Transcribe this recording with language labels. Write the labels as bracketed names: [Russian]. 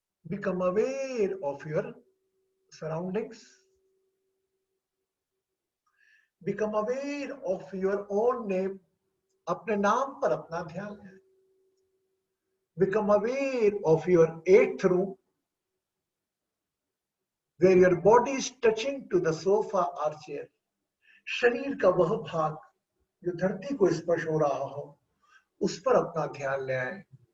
[English] Become aware of your surroundings. Become aware of your own name. [Hindi] अपने नाम पर अपना ध्यान है। [English] Become aware of your eighth room, where your body is touching to the sofa or chair. [Hindi] शरीर का वह भाग जो धरती को स्पर्श हो रहा हो, उस पर अपना ध्यान ले आए।